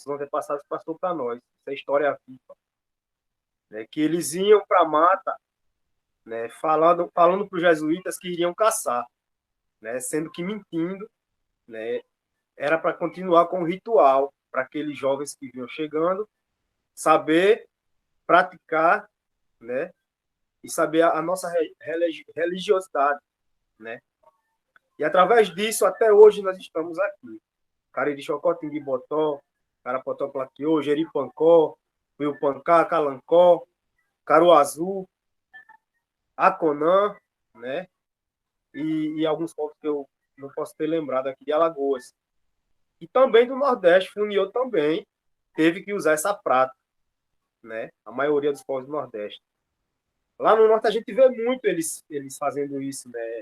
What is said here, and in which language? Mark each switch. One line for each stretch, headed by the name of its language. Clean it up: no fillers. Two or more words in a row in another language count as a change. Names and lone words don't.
Portuguese: antepassados passou para nós, essa história viva, né, que eles iam para a mata, né, falando para os jesuítas que iriam caçar, né, sendo que mentindo, né, era para continuar com o ritual, para aqueles jovens que vinham chegando, saber praticar, né, e saber a nossa religiosidade, né. E através disso, até hoje, nós estamos aqui. Cariri Chocó, Tinguibotó, Carapotó, Plaquiô, Jeripancó, Uiupancá, Calancó, Caruazu, Aconã, né? E alguns povos que eu não posso ter lembrado aqui de Alagoas. E também do Nordeste, Funiô também teve que usar essa prática, né? A maioria dos povos do Nordeste. Lá no Norte a gente vê muito eles fazendo isso, né?